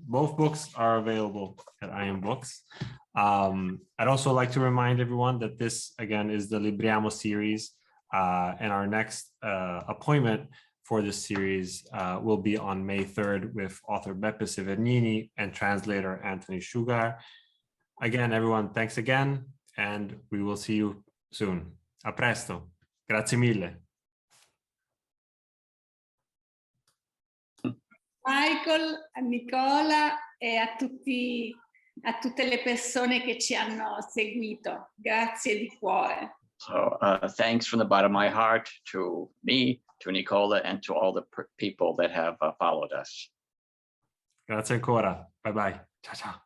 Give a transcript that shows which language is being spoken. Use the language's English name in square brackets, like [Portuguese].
[English] Both books are available at IM Books. I'd also like to remind everyone that this, again, is the Libriamo series, and our next appointment for this series will be on May 3rd with author Beppe Severnini and translator Anthony Sugar. Again, everyone, thanks again, and we will see you soon. [Italian] A presto. Grazie mille. Michael, a Nicola e a tutte le persone che ci hanno seguito. Grazie di cuore. [English] So thanks from the bottom of my heart to me, to Nicola, and to all the people that have followed us. [Italian] Grazie ancora. Bye bye. Ciao ciao.